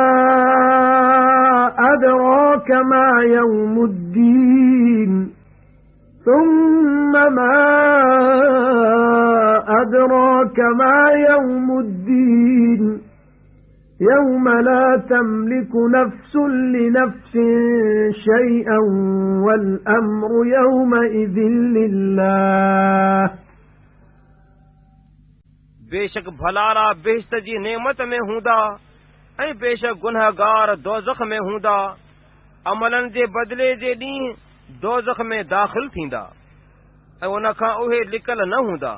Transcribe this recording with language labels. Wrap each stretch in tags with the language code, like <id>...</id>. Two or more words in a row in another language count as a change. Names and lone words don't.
<ar>أدراك ما يوم الدين ثم ما أدراك ما يوم الدين يوم لا تملك نفس لنفس شيئا والأمر يومئذ لله।</ar> <sd>बेशक भलारा बेहिश्त जी नेमत में हूंदा ऐं बेशक गुनहगार दोज़ख में हूंदा। अमलनि जे बदिले जे ॾींहुं दोज़ख में दाख़िल थींदा ऐं उन खां उहे लिकल न हूंदा।</sd>